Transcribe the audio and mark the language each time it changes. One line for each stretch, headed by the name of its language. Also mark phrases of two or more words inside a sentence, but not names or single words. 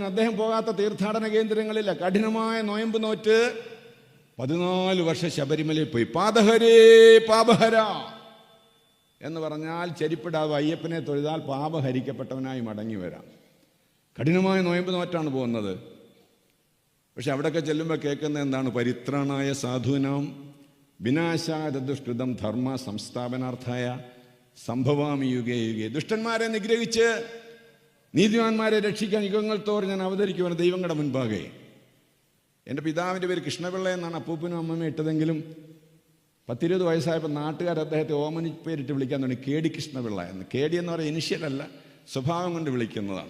Malayalam: അദ്ദേഹം പോകാത്ത തീർത്ഥാടന കേന്ദ്രങ്ങളില്ല. കഠിനമായ നോയമ്പ് നോറ്റ് 14 വർഷം ശബരിമലയിൽ പോയി.
Sanskrit: പാദഹരേ പാപഹര
Malayalam: എന്ന് പറഞ്ഞാൽ ചെരിപ്പിടാതെ അയ്യപ്പനെ തൊഴുതാൽ പാപഹരിക്കപ്പെട്ടവനായി മടങ്ങി വരാം. കഠിനമായ നോയമ്പ് നോറ്റാണ് പോകുന്നത്. പക്ഷെ അവിടെയൊക്കെ ചെല്ലുമ്പോൾ കേൾക്കുന്നത് എന്താണ്?
Sanskrit: പരിത്രാണായ സാധൂനാം വിനാശായ ദുഷ്കൃതം ധർമ്മ സംസ്ഥാപനാർത്ഥായ സംഭവാമി യുഗേ യുഗേ.
Malayalam: ദുഷ്ടന്മാരെ നിഗ്രഹിച്ച് നീതിമാന്മാരെ രക്ഷിക്കാൻ യുഗങ്ങൾ തോറും ഞാൻ അവതരിക്കുവാണ് ദൈവങ്ങളുടെ മുൻപാകെ. എൻ്റെ പിതാവിൻ്റെ പേര് കൃഷ്ണപിള്ള എന്നാണ് അപ്പൂപ്പനും അമ്മമ്മയും ഇട്ടതെങ്കിലും 10-20 വയസ്സായപ്പോൾ നാട്ടുകാർ അദ്ദേഹത്തെ ഓമനി പേരിട്ട് വിളിക്കാൻ തുടങ്ങി, കേടി കൃഷ്ണപിള്ള എന്ന്. കേടി എന്ന് പറയുന്ന ഇനിഷ്യലല്ല, സ്വഭാവം കൊണ്ട് വിളിക്കുന്നതാണ്.